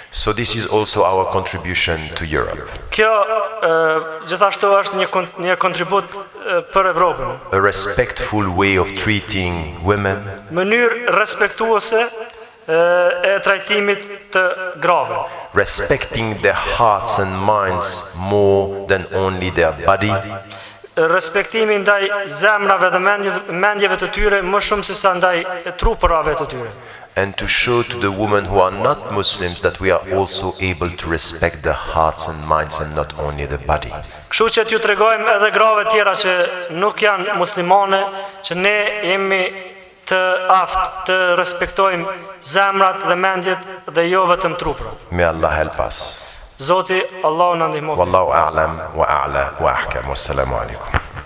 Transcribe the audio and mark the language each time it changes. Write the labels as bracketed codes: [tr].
[en] So this is also our contribution to Europe. [sq] Kjo gjithashtu është një kontribut për Evropën. [en] A respectful way of treating women. [sq] Mënyrë respektuese e trajtimit të grave. [en] Respecting their hearts and minds more than only their body. [sq] Respektimi ndaj zemrave dhe mendjeve të tyre më shumë se sa ndaj trupërave të tyre. [en] And to show to the women who are not Muslims that we are also able to respect the hearts and minds and not only the body. [sq] Kështu që t'ju tregojmë edhe grave tjera që nuk janë muslimane, që ne jemi të aftë të respektojmë zemrat dhe mendjet dhe jo vetëm truprat. [en] May Allah help us. [sq] Zoti Allahu na ndihmoj. [ar] Wallahu a'lam wa a'la wa ahkam. Wassalamu alaikum.